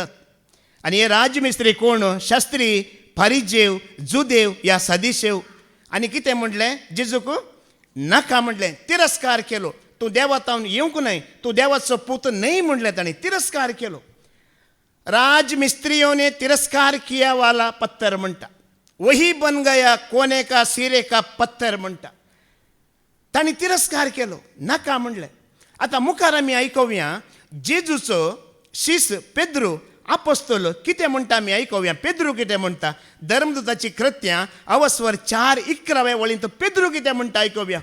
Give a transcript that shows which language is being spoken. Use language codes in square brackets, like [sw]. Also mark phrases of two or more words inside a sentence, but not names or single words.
[kok] आनी हे राजमिस्त्री कोण? शास्त्री, फारिजेव, जुदेव या सदिशेव. आनी कितें म्हणलें जेजूक नाका म्हणलें, तिरस्कार केलो. तूं देवातावन येवंक न्हय, तूं देवाचो पूत न्हय म्हणलें ताणें, तिरस्कार केलो. [hi] राजमिस्त्रियों ने तिरस्कार किया वाला पत्थर म्हणटा, वही बन गया कोने का सिरे का पत्थर म्हणटा. [kok] ताणी तिरस्कार केलो, नाका म्हणलें. आतां मुखार आमी आयकोवया जेजूचो शिस पेद्रू आपोस्तोल कितें म्हणटा आमी आयकोवया. पेद्रू कितें म्हणटा धर्मदूताची कृत्यां अवस्वर 4:11 वळींत पेद्रू कितें म्हणटा आयकोवया.